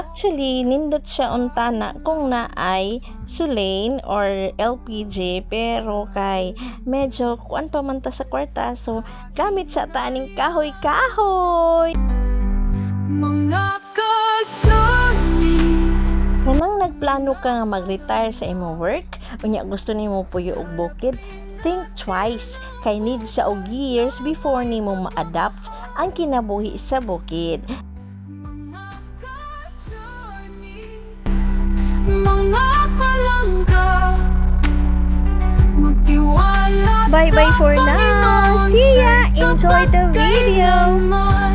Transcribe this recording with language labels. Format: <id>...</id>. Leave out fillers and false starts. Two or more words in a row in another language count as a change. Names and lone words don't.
<ceb>Actually, nindot siya untana kung naay sulane or LPG, pero kay medyo kuan pa man ta sa kwarta, so gamit sa taning kahoy-kahoy. mga kadyani. Kanang nagplano ka nga mag-retire sa imong work, unya gusto nimo puyo og bukid,</ceb> <en>think twice,</en> <ceb>kay need siya og years before nimo ma-adapt ang kinabuhi sa bukid. Mga palangga, magtiwala</ceb> <en>Bye-bye</en> <ceb>sa</ceb> <en>for now.</en> <ceb>Panginoon.</ceb> <en>See ya. Enjoy the</en> <tl>Kapag</tl> <en>video.</en> <tl>kailanman</tl>